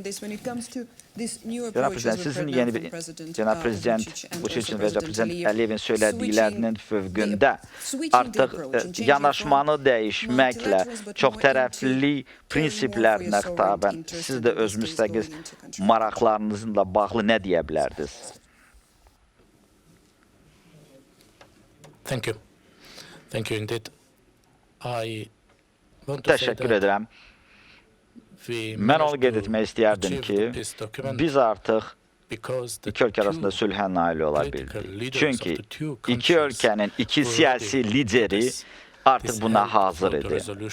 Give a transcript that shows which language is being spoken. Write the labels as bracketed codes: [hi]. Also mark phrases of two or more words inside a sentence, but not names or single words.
[az] Cənab Prezident, sizin yeni bir Cənab Prezident Vučićin və Prezident Əliyevin söylədiklərinin fövqündə artıq yanaşmanı dəyişməklə çox tərəfli prinsiplərinə xitabən siz də öz müstəqil maraqlarınızla bağlı nə deyə bilərdiniz? [en] Thank you. Thank you indeed. [az] Təşəkkür edirəm. Mən onu qeyd etmək istəyərdim ki, biz artıq iki ölkə arasında sülhə nail ola bildik. Çünki iki ölkənin iki siyasi lideri artıq buna hazır idi.